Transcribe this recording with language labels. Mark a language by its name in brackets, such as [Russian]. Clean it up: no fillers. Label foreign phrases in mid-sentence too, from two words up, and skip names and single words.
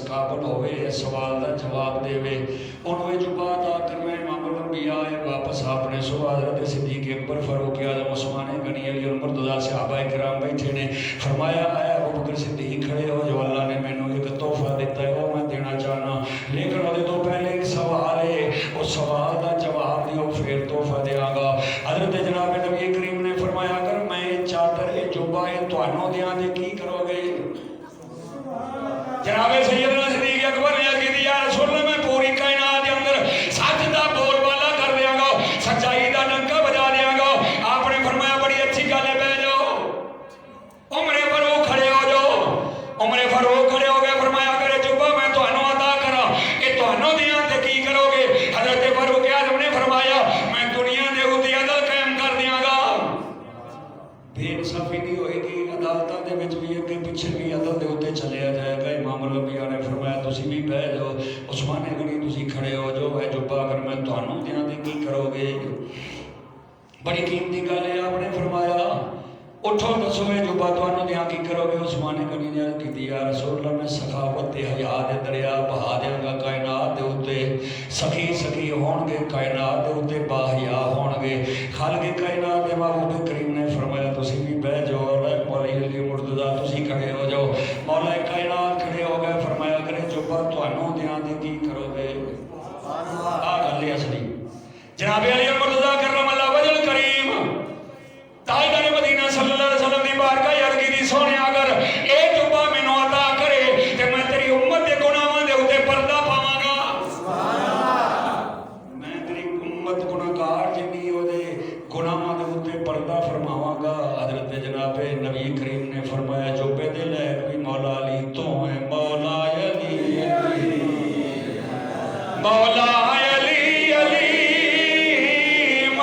[Punjabi] قابل ہوئے اس سوال دا جواب دے وے انہوں یہ جبہ عطا کرنے امام الانبیاء آئے واپس آپ نے صبح حضرت صدیق اکبر فاروق اعظم عثمان غنی علی المرتضیٰ صحابہ کرام بیٹھے نے فرمایا آیا ابو بکر صدیق کھڑے ہو جو اللہ نے مینوں ایک تحفہ دیتا ہے وہ میں دینا چاہنا لیکن وہ تو پہلے ایک سوال ہے اس سوال دا جواب دیو پھر تحفہ دیا گا حضرت جناب نبی کریم نے فرمایا اگر میں چادر جبہ تانوں دیاں تے کی کرو گے جناب سیدنا صدیق اکبر نے عرض کی [Arabic] یا رسول اللہ [Punjabi] میں پوری کائنات دے اندر سچ دا بول بالا کر دیاں گا سچائی دا ڈنکا بجا دیاں گا آپ نے فرمایا بڑی اچھی گل ہے بیٹھ جاؤ عمر فاروق کھڑے ہو جاؤ عمر فاروق کھڑے ہو گئے فرمایا اگر جبہ میں تانوں عطا کراں یہ تانوں دیاں تے کی کرو گے حضرت فاروق اعظم نے فرمایا میں دنیا دے اوتے عدل قائم کر دیاں گا بے انصافی نہیں ہوئے گی عدالتاں دے وچ بھی اگے پیچھے بھی عدل دے اوتے چلیا جائے گا امام الانبیاء نے فرمایا تسی بھی بیٹھ جاؤ عثمان غنی تسی کھڑے ہو جو ہے جبہ اگر میں تانوں دیاں تے کی کرو گے بڑی قیمتی گل ہے آپ نے فرمایا اٹھو دسو یہ جبہ تانوں دیاں کی کرو گے عثمان غنی نے عرض کی [Arabic] یا رسول اللہ [Punjabi] میں سخاوت تے حیا دے دریا بہا دیاں گا کائنات دے اوتے سخی سخی ہون گے کائنات دے اوتے با حیا ہون گے خالق کائنات دے محبوب کریم نے فرمایا تسی بھی بیٹھ جاؤ مولا علی مرتضیٰ تسی کھڑے ہو جاؤ مولا کائنات کھڑے ہو گئے فرمایا اگر جبہ تانوں دیاں تے کی کرو گے آ گل اصلی جناب علی مرتضیٰ [Arabic] کرم اللہ وجہ الکریم [Punjabi] تاجدار مدینہ [Arabic] صلی اللہ علیہ وسلم [Punjabi] دی بارگاہ عرض کی سونے اگر اے جبہ مینوں عطا کرے تے میں تیری امت دے گناہاں دے اوتے پردہ پاواں گا میں تیری امت گناہگار جنی او دے گناہاں دے اوتے پردہ فرماواں گا حضرت جناب نبی کریم نے فرمایا جبے دے لے بھی مولا علی تو ہے مولا علی علی مولا علی علی